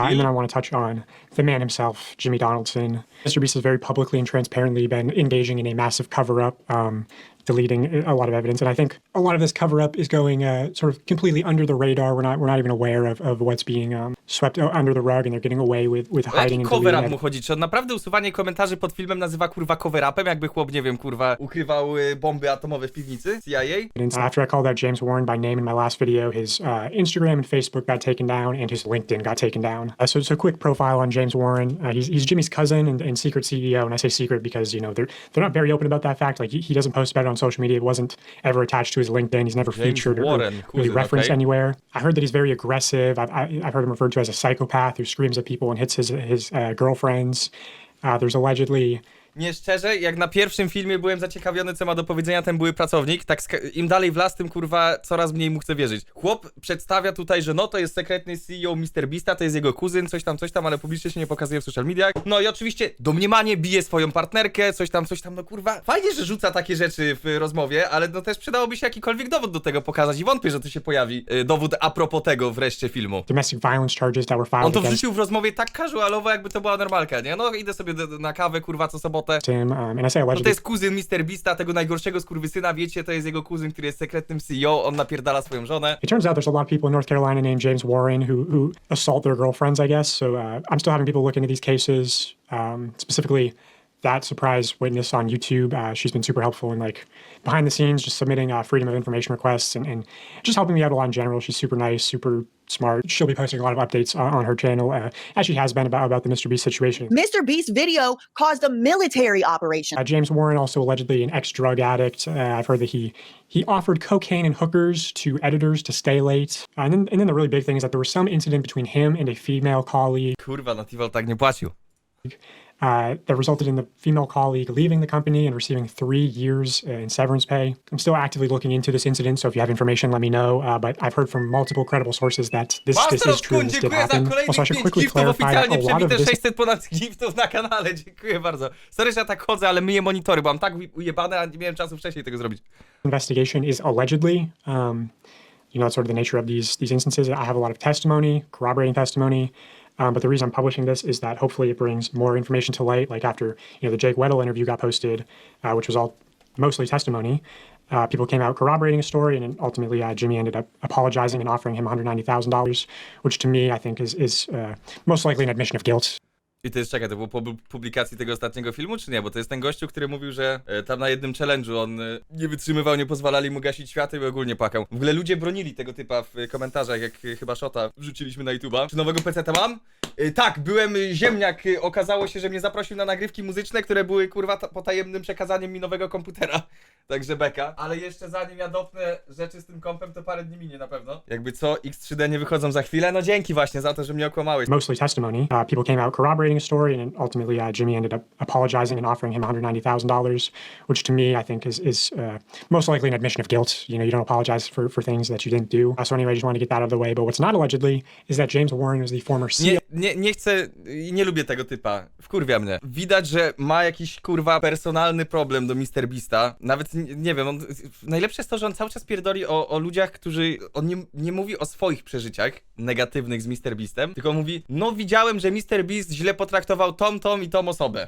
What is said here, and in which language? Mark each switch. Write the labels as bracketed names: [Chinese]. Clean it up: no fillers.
[English] And then I want to touch on the man himself, Jimmy Donaldson. MrBeast has very publicly and transparently been engaging in a massive cover-up, deleting a lot of evidence, and I think a lot of this cover-up is going sort of completely under the radar. We're not even aware of what's being swept under the rug, and they're getting away with hiding and [Polish] cover-up mu chodzi? Czy on naprawdę usuwanie komentarzy pod filmem nazywa kurwa cover-upem? Jakby chłop, nie wiem, kurwa, ukrywał bomby atomowe w piwnicy CIA? [English] After I called out James Warren by name in my last video, his Instagram and Facebook got taken down, and his LinkedIn got taken down. So quick profile on James Warren. He's Jimmy's cousin and secret CEO, and I say secret because, you know, they're not very open about that fact. Like, he doesn't post about it on social media. It wasn't ever attached to his LinkedIn. He's never featured or really referenced anywhere. I heard that he's very aggressive. I've heard him referred to as a psychopath who screams at people and hits his girlfriends. There's allegedly... [Polish] Nie, szczerze, jak na pierwszym filmie byłem zaciekawiony, co ma do powiedzenia ten były pracownik, tak im dalej w las, tym kurwa coraz mniej mu chcę wierzyć. Chłop przedstawia tutaj, że no to jest sekretny CEO MrBeasta, to jest jego kuzyn, coś tam, ale publicznie się nie pokazuje w social mediach. No i oczywiście domniemanie bije swoją partnerkę, coś tam, no kurwa. Fajnie, że rzuca takie rzeczy w rozmowie, ale no też przydałoby się jakikolwiek dowód do tego pokazać i wątpię, że tu się pojawi dowód a propos tego wreszcie filmu. [English] Domestic violence charges that were filed. [Polish] On to wrzucił w rozmowie tak casualowo, jakby to była normalka, nie? No idę sobie na kawę, kurwa, co sobotę. No to jest kuzyn MrBeasta, tego najgorszego skurwysyna, wiecie, to jest jego kuzyn, który jest sekretnym CEO, on napierdala swoją żonę. [English] It turns out there's a lot of people in North Carolina named James Warren who assault their girlfriends, I guess, so I'm still having people look into these cases, specifically that surprise witness on YouTube. She's been super helpful in like behind the scenes, just submitting freedom of information requests and just helping me out a lot in general. She's super nice, super smart. She'll be posting a lot of updates on her channel, as she has been about the MrBeast situation. MrBeast video caused a military operation. James Warren, also allegedly an ex-drug addict. I've heard that he offered cocaine and hookers to editors to stay late. And then the really big thing is that there was some incident between him and a female colleague. [Polish] Kurwa, no Tiwol tak nie płacił. [English] That resulted in the female colleague leaving the company and receiving 3 years in severance pay. I'm still actively looking into this incident, so if you have information, let me know. But I've heard from multiple credible sources that this is true and this did happen. Also, I should quickly clarify that a lot of this... [Polish] 600 ponad giftów na kanale, dziękuję bardzo. Sorry, że ja tak chodzę, ale myję monitory, bo mam tak ujebane, a nie miałem czasu wcześniej tego zrobić. [English] Investigation is allegedly, you know, sort of the nature of these instances. I have a lot of testimony, corroborating testimony. But the reason I'm publishing this is that hopefully it brings more information to light. Like after the Jake Weddle interview got posted, which was all mostly testimony, people came out corroborating a story, and then ultimately Jimmy ended up apologizing and offering him $190,000, which to me I think is most likely an admission of guilt. [Polish] I to jest, czekaj, to było po publikacji tego ostatniego filmu, czy nie? Bo to jest ten gościu, który mówił, że tam na jednym challenge'u on nie wytrzymywał, nie pozwalali mu gasić światła i ogólnie płakał. W ogóle ludzie bronili tego typa w komentarzach, jak chyba Shota wrzuciliśmy na YouTube'a. Czy nowego PC-ta mam? Tak, byłem ziemniak, okazało się, że mnie zaprosił na nagrywki muzyczne, które były kurwa potajemnym przekazaniem mi nowego komputera. Także beka. Ale jeszcze zanim ja dopnę rzeczy z tym kompem, to parę dni minie na pewno. Jakby co, X3D nie wychodzą za chwilę? No dzięki właśnie za to, że mnie okłamałeś. [English] Mostly testimony. People came out corroborating a story, and then ultimately Jimmy ended up apologizing and offering him $190,000, which to me I think is most likely an admission of guilt. You don't apologize for things that you didn't do. So anyway, I just want to get that out of the way. But what's not allegedly is that James Warren was the former CEO. [Polish] Nie chcę, nie lubię tego typa. Wkurwia mnie. Widać, że ma jakiś kurwa personalny problem do MrBeasta. Nawet nie wiem, najlepsze jest to, że on cały czas pierdoli o ludziach, którzy... On nie mówi o swoich przeżyciach negatywnych z MrBeastem, tylko mówi, no widziałem, że MrBeast źle potraktował tą i tą osobę.